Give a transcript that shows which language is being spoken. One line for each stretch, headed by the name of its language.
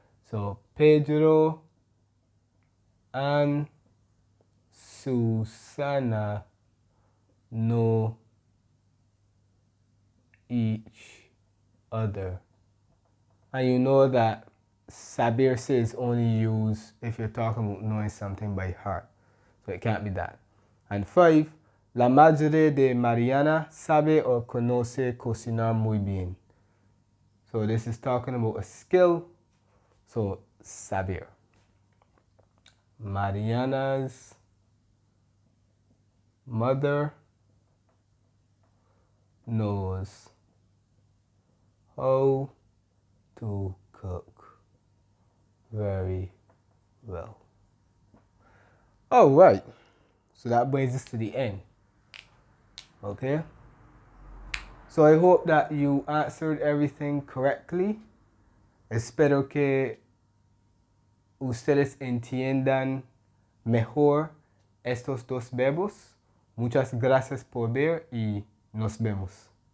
English: So Pedro and Susana know each other. And you know that saberse is only used if you're talking about knowing something by heart. So it can't be that. And 5.
Spanish: La madre de Mariana sabe o conoce cocinar muy bien.
English: So this is talking about a skill. So saber. Mariana's mother knows how to cook very well. All right. So that brings us to the end. Okay? So I hope that you answered everything correctly.
Spanish: Espero que ustedes entiendan mejor estos dos verbos. Muchas gracias por ver y nos vemos.